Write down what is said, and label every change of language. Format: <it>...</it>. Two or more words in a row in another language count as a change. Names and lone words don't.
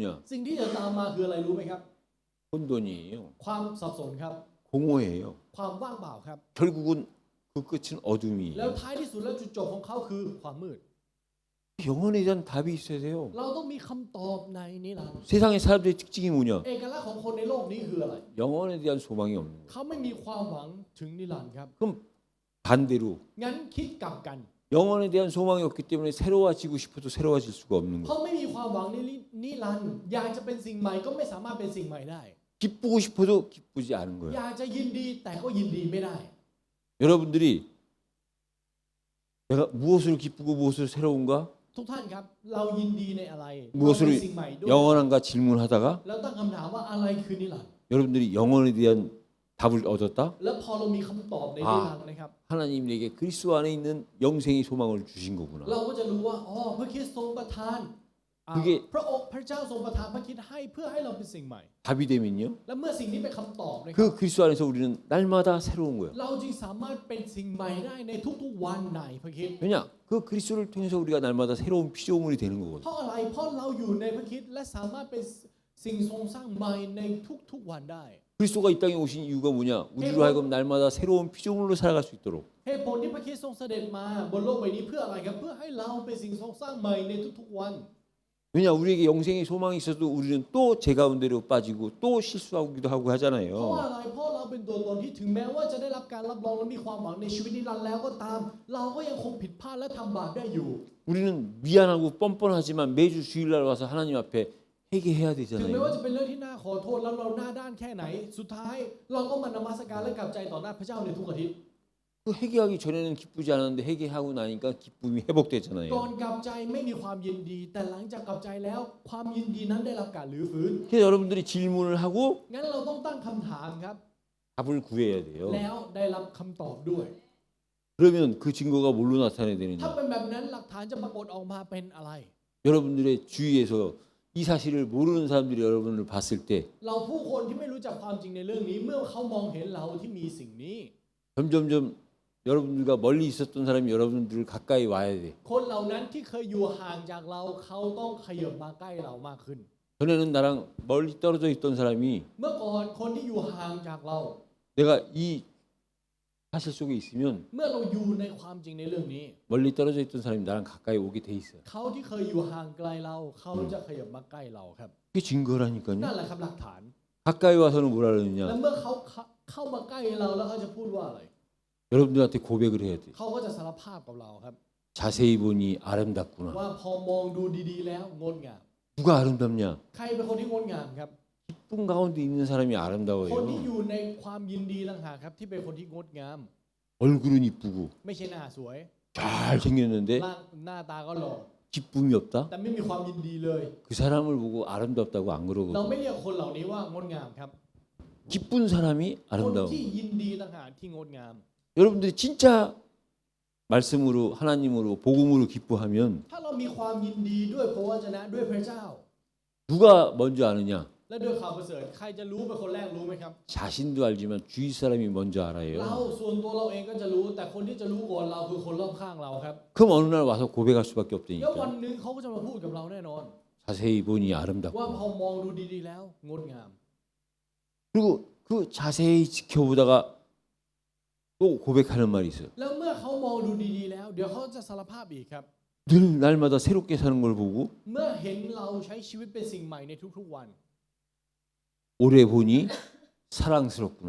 <th>สิ่งที่จะตามมาคืออะไรรู้ไหมครับ</th> <ko>혼돈이에요.</ko> <th>ความสับสนครับ</th> <ko>공허해요.</ko> <th>ความว่างเปล่าครับ</th> <ko>결국은 그 끝은</ko> <th>แล้ว</th> <ko>어둠이에요.</ko> <th>ท้ายที่สุดแล้วจุดจบของเขาคือความมืด</th> <ko>영혼에 대한 답이 있어야 돼요.</ko> <th>เราต้องมีคำตอบในนิรันดร์</th> <ko>세상의 사람들의 특징이 뭐냐?</ko> <th>เอกลักษณ์ของคนในโลกนี้คืออะไร</th> <ko>영혼에 대한 소망이 없는 거예요.</ko> <th>เขาไม่มีความหวังถึงนิรันดร์ครับ</th> <ko>그럼 반대로</ko> <th>งั้นคิดกลับกัน</th> <ko>영혼에 대한 소망이 없기 때문에 새로워지고 싶어도 새로워질 수가 없는</ko> <th>เขา</th> <ko>거예요.</ko> <th>ไม่มีความหวังในนิรันดร์อยากจะเป็นสิ่งใหม่ก็ไม่สามารถเป็นสิ่งใหม่ได้</th> <ko>기쁘고 싶어도 기쁘지 않은</ko> <th>อ</th> <ko>거예요.</ko> <th>ยากจะยินดีแต่ก็ยินดีไม่ได้</th> <ko>여러분들이 내가 무엇으로 기쁘고 무엇으로 새로운가?</ko> <th>ทุกท่านครับเรายินดีในอะไร</th> <ko>무엇으로</ko> <th>เราเป็นสิ่งใหม่ด้วย</th> <ko>영원한가 질문하다가</ko> <th>แล้วตั้งคำถามว่าอะไรคือนิรันดร์</th> <ko>여러분들이 영혼에 대한 답을 얻었다?</ko> <th>แล้วพอเรามีคำตอบในนิรันดร์นะครับ</th> <ko>하나님 내게 그리스도 안에 있는 영생의 소망을 주신 거구나.</ko> <th>เราก็จะรู้ว่าอ๋อพระคริสต์ทรงประทาน</th> <ko>그게</ko> <th>พระองค์พระเจ้าทรงประทานพระคริสต์ให้เพื่อให้เราเป็นสิ่งใหม่</th> <ko>답이 되면요.</ko> <th>และเมื่อสิ่งนี้เป็นคำตอบนะครับ</th> <ko>그 그리스도 안에서 우리는 날마다 새로운 거예요.</ko> <th>เราจึงสามารถเป็นสิ่งใหม่ได้ในทุกๆวันในพระคริสต์</th> <ko>왜냐? 그 그리스도를 통해서 우리가 날마다 새로운 피조물이 되는</ko> <th>เพ</th> <ko>거거든요.</ko> <th>ราะอะไรเพราะเราอยู่ในพระคริสต์และสามารถเป็นสิ่งทรงสร้างใหม่ในทุกๆวันได้</th> <ko>그리스도가 이 땅에 오신 이유가 뭐냐? 우리로 하여금 날마다 새로운 피조물로 살아갈 수 있도록.</ko> <th>เหตุผลที่พระคริสต์ทรงเสด็จมาบนโลกใบนี้เพื่ออะไรครับเพื่อให้เราเป็นสิ่งทรงสร้างใหม่ในทุกๆวัน</th> <ko>왜냐? 우리에게 영생의 소망이 있어도 우리는 또 제 가운데로 빠지고 또 실수하기도 하고</ko> <th>เพราะว่า</th> <ko>하잖아요.</ko> <th>อะไรเพราะเราเป็นตัวตนที่ถึงแม้ว่าจะได้รับการรับรองและมีความหวังในชีวิตนิรันดร์แล้วก็ตาม เราก็ยังคงผิดพลาดและทำบาปได้อยู่</th> <ko>우리는 미안하고 뻔뻔하지만 매주 주일날 와서 하나님 앞에 회개해야</ko> <th>ถึงแม้ว่า</th> <ko>되잖아요.</ko> <th>จะเป็นเรื่องที่น่าขอโทษแล้วเราหน้าด้านแค่ไหน สุดท้ายเราก็มานมัสการและกลับใจต่อหน้าพระเจ้าในทุกอาทิตย์</th> <ko>그 회개하기 전에는 기쁘지 않았는데 회개하고 나니까 기쁨이</ko> <th>ก่อน</th> <ko>회복되잖아요.</ko> <th>กลับใจไม่มีความยินดี แต่หลังจากกลับใจแล้วความยินดีนั้นได้รับการรื้อฟื้น</th> <ko>그래서 여러분들이 질문을 하고</ko> <th>งั้นเราต้องตั้งคำถามครับ</th> <ko>답을 구해야 돼요.</ko> <th>แล้วได้รับคำตอบด้วย</th> <ko>그러면 그 증거가 뭘로 나타내야</ko> <th>ถ้า</th> <ko>되느냐?</ko> <th>เป็นแบบนั้นหลักฐานจะปรากฏออกมาเป็นอะไร</th> <ko>여러분들의 주위에서 이 사실을 모르는 사람들이 여러분을 봤을 때</ko> <th>เราผู้คนที่ไม่รู้จักความจริงในเรื่องนี้ เมื่อเขามองเห็นเราที่มีสิ่งนี้</th> <ko>점점점 여러분들과 멀리 있었던 사람이 여러분들을 가까이 와야 돼.</ko> <th>คนเหล่านั้นที่เคยอยู่ห่างจากเราเขาต้องขยับมาใกล้เรามากขึ้น</th> <ko>전에는 나랑 멀리 떨어져 있던 사람이</ko> <th>เมื่อก่อนคนที่อยู่ห่างจากเรา</th> <ko>내가 이 사실 속에 있으면</ko> <th>เมื่อเราอยู่ในความจริงในเรื่องนี้</th> <ko>멀리 떨어져 있던 사람이 나랑 가까이 오게 돼 있어요.</ko> <th>เขาที่เคยอยู่ห่างไกลเราเขาจะขยับมาใกล้เราครับ</th> <ko>그게 증거라니까요.</ko> <th>นั่นแหละครับหลักฐาน</th> <ko>가까이 와서는 뭐라</ko> <th>และ</th> <ko>그러느냐?</ko> <th>เมื่อเขาเข้ามาใกล้เราแล้วเขาจะพูดว่าอะไร</th> <ko>여러분들한테 고백을 해야 돼.</ko> <th>เขาก็จะสารภาพกับเราครับ</th> <ko>자세히 보니 아름답구나.</ko> <th>ว่าพอมองดูดีๆแล้วงดงาม</th> <ko>누가 아름답냐?</ko> <th>ใครเป็นคนที่งดงามครับ</th> <ko>기쁨 가운데 있는 사람이</ko> <th>คนที่</th> <ko>아름다워요.</ko> <th>อยู่ในความยินดีต่างหากครับที่เป็นคนที่งดงาม</th> <ko>얼굴은 이쁘고</ko> <th>ไม่ใช่หน้าสวย</th> <ko>잘 생겼는데</ko> <th>หน้าตาก็หล่อ</th> <ko>기쁨이 없다?</ko> <th>แต่ไม่มีความยินดีเลย</th> <ko>그 사람을 보고 아름답다고 안</ko> <th>เรา</th> <ko>그러거든요.</ko> <th>ไม่เรียกคนเหล่านี้ว่างดงามครับ</th> <ko>기쁜 사람이</ko> <th>คน</th> <ko>아름다운</ko> <th>ที่</th> <ko>거예요.</ko> <th>ยินดีต่างหากที่งดงาม</th> <ko>여러분들이 진짜 말씀으로 하나님으로 복음으로 기뻐하면</ko> <th>ถ้าเรามีความยินดีด้วยพระวจนะด้วยพระเจ้า</th> <ko>누가 먼저 아느냐?</ko> <th>และด้วยข่าวประเสริฐใครจะรู้เป็นคนแรกรู้ไหมครับ</th> <ko>자신도 알지만 주위 사람이 먼저</ko> <th>เรา</th> <ko>알아요.</ko> <th>ส่วนตัวเราเองก็จะรู้แต่คนที่จะรู้ก่อนเราคือคนรอบข้างเราครับ</th> <ko>그럼 어느 날 와서 고백할 수밖에</ko> <th>แล้ววัน</th> <ko>없다니까.</ko> <th>หนึงเขาก็จะมาพูดกับเราแน่นอน</th> <ko>자세히 보니</ko> <th>ว่า</th> <ko>아름답고.</ko> <th>พอมองดูดีๆแล้วงดงาม</th> <ko>그리고 그 자세히 지켜보다가 또 고백하는 말이 있어요.</ko> <th>แล้วเมื่อเขามองดูดีๆแล้ว เดี๋ยวเขาจะสารภาพอีกครับ</th> <ko>늘 날마다 새롭게 사는 걸 보고</ko> <th>เมื่อเห็นเราใช้ชีวิตเป็นสิ่งใหม่ในทุกๆวัน</th> <ko>오래 보니 사랑스럽구나.</ko>